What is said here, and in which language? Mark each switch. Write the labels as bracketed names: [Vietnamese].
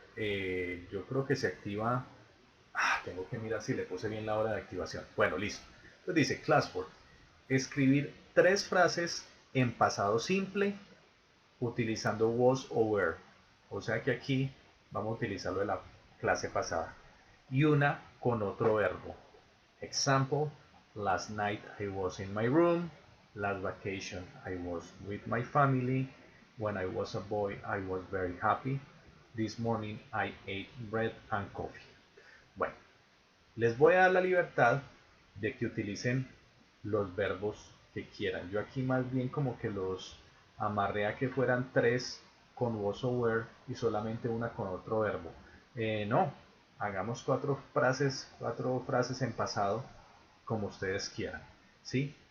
[Spanish] Yo creo que se activa. Tengo que mirar si le puse bien la hora de activación. Bueno, listo. Entonces dice Classwork. Escribir 3 frases en pasado simple utilizando was o were. O sea que aquí vamos a utilizar lo de la clase pasada. Y una con otro verbo. [English] Example, last night I was in my room. Last vacation I was with my family. When I was a boy I was very happy. This morning I ate bread and coffee. [Spanish] Bueno, les voy a dar la libertad de que utilicen los verbos que quieran. Yo aquí más bien como que los amarré a que fueran 3 con was o were y solamente una con otro verbo. No, hagamos 4 frases en pasado como ustedes quieran. ¿Sí?